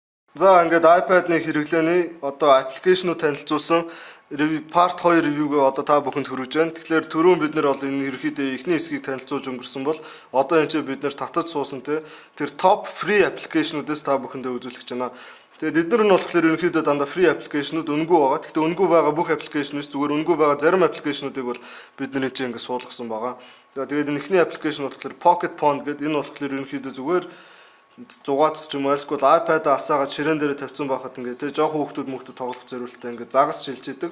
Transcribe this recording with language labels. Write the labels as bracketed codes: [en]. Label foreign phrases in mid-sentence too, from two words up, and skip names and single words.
[mn] За ингээд iPad-ны хэрэглээний одоо аппликейшнууд танилцуулсан part 2 ревюгээ одоо та бүхэнд хүргэж байна. Тэгэхээр түрүүн бид нэр бол энэ ерөөхдөө эхний хэсгийг танилцуулж өнгөрсөн бол одоо энэ ч бид нэр татаж суусан тэр [en] top free application- [mn] уудаас та бүхэндээ үзүүлэх гэж байна. Тэгээд эдгээр нь болохоор ерөөхдөө дандаа [en] free application- [mn] ууд үнэгүй байгаа. Гэхдээ үнэгүй байгаа бүх application-ус зүгээр үнэгүй байгаа зарим application-уудыг бол бид нэр чинь ингээд суулгасан байгаа. Тэгээд энэ эхний application болохоор Pocket Pond гэдэг энэ болохоор ерөөхдөө зүгээр зугаацч юм альсгүй iPad асаагаад ширээн дээр тавьсан байхад ингээд тий жоохон хүүхдүүд тоглох зориултаа ингээд загас шилж идэг.